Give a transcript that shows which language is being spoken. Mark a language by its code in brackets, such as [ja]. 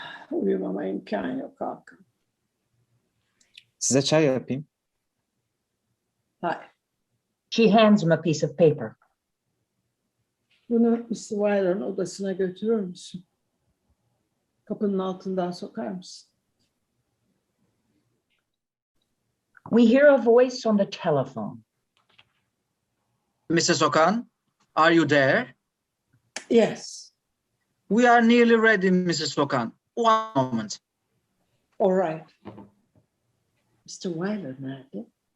[tr] Uyumama imkan yok Hakan. Size çay yapayım. Hayır. [en] She hands him a piece of paper. [tr] Bunu Mr. Weiler'ın odasına götürür müsün? Kapının altından sokar mısın? [en] We hear a voice on the telephone. Mrs. Okan, are you there? Yes. We are nearly ready, Mrs. Okan. One moment. All right. Mr. Weiler [tr] nerede?